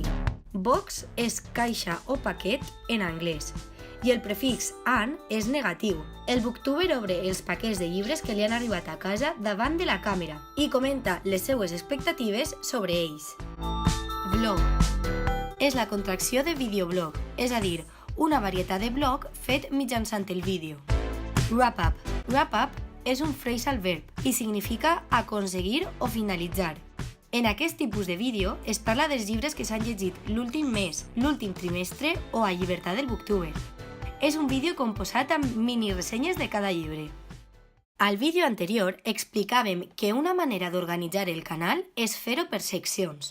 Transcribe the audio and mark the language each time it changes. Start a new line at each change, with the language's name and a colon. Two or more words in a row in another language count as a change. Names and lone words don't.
Catalan: Box és caixa o paquet en anglès i el prefix "an" és negatiu. El Booktuber obre els paquets de llibres que li han arribat a casa davant de la càmera i comenta les seues expectatives sobre ells. Vlog. És la contracció de videoblog, és a dir, una varietat de blog fet mitjançant el vídeo. Wrap-up. Wrap-up és un
English: phrasal verb
Catalan: i significa aconseguir o finalitzar. En aquest tipus de vídeo es parla dels llibres que s'han llegit l'últim mes, l'últim trimestre o a llibertat del Booktuber. És un vídeo composat amb mini-ressenyes de cada llibre. Al vídeo anterior explicàvem que una manera d'organitzar el canal és fer-ho per seccions.